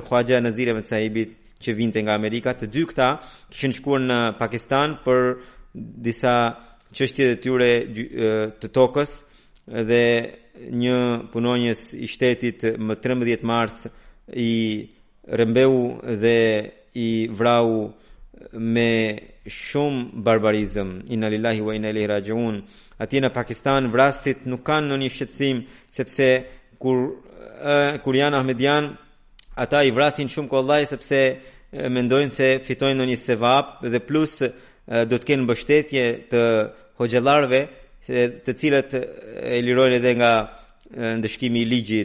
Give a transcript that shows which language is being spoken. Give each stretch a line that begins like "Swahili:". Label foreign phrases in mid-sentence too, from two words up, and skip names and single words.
Albanian: Khwaja Nazir Ahmed Sahibit, që vinte nga Amerika. Të dy këta kishin shkuar në Pakistan për disa çështje të tyre të tokës dhe një punonjës i shtetit më 13 mars i rëmbeu dhe i vrau me shumë barbarizëm.
Arabic: إنا لله وإنا إليه راجعون.
Albanian: Atje në Pakistan vrasit nuk kanë ndonjë shqetësim, sepse kur janë Ahmedian, ata i vrasin shumë kollaj sepse mendojnë se fitojnë ndonjë sevap dhe plus do të kenë mbështetje të hoxhallarëve, të cilët e lirojnë edhe nga ndëshkimi i ligjit.